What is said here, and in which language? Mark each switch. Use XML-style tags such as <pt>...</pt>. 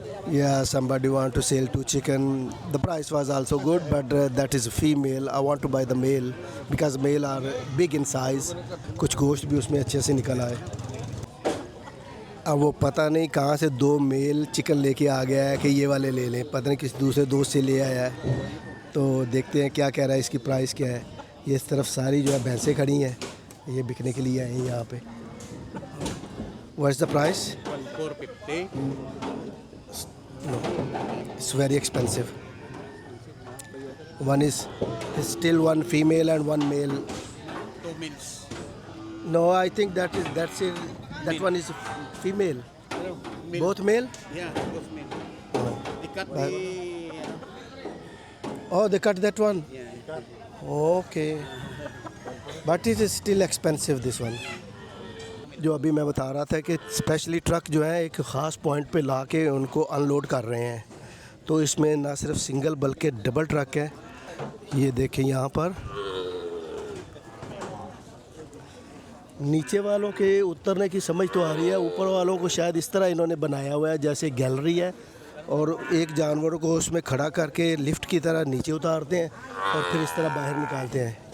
<en>Yeah, somebody want to sell two chicken. The price was also good, but that is female. I want to buy the male because male are big in size.</en> <hi>कुछ गोश्त भी उसमें अच्छे से निकल आए। अब वो पता नहीं कहाँ से दो मेल चिकन लेके आ गया है कि ये वाले ले लें, पता नहीं किस दूसरे दोस्त से ले आया है। तो देखते हैं क्या कह रहा है, इसकी प्राइस क्या है। ये इस तरफ सारी जो है भैंसें खड़ी हैं, ये बिकने के लिए आए हैं यहाँ पे।</hi> <en>What's the price? 450. No, it's very expensive. One is still one female and one male. 2 mils. No, I think that's it. That one is female. Mil. Both male? Yeah, both mil. They cut But- the... Oh, they cut that one. Yeah. Okay. But it is still expensive, this one.</en> <hi>जो अभी मैं बता रहा था कि specially truck जो है एक ख़ास पॉइंट पे ला के उनको अनलोड कर रहे हैं। तो इसमें ना सिर्फ सिंगल बल्कि डबल ट्रक है। ये देखें यहाँ पर नीचे वालों के उतरने की समझ तो आ रही है, ऊपर वालों को शायद इस तरह इन्होंने बनाया हुआ है जैसे गैलरी है, और एक जानवर को उसमें खड़ा करके लिफ्ट की तरह नीचे उतारते हैं और फिर इस तरह बाहर निकालते हैं।</hi>